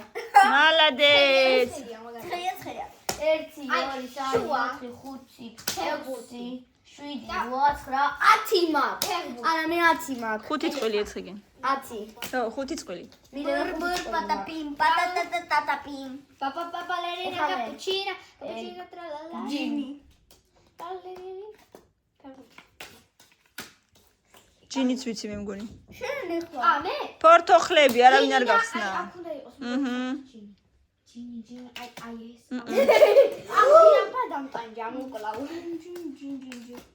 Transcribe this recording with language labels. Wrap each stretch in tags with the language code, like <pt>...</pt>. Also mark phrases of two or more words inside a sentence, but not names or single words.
<ka>მალადეც. ცხელია მაგარი. ცხელია ცხელია. 1 2 3 4 5 6 7 8 9 10 მაქვს. არა მე 10 მაქვს. 5 წვილი ეცხიგენ. 10. ხო, 5 წვილი. პატაპიმ პატატატატაპიმ.</ka> <it>Ballerina cappuccina, cappuccina tra la la.</it> <ka>ჯინი. Ballerina. ჯინიც ვიცი მე მგონი. შენ ეხლა. მე? პორტოხლები, არავინ არ გახსნა. აქ უნდა იყოს. ჯინი, აი ეს. ახლა პადამტანჯა მოკლავ. ჯინი.</ka>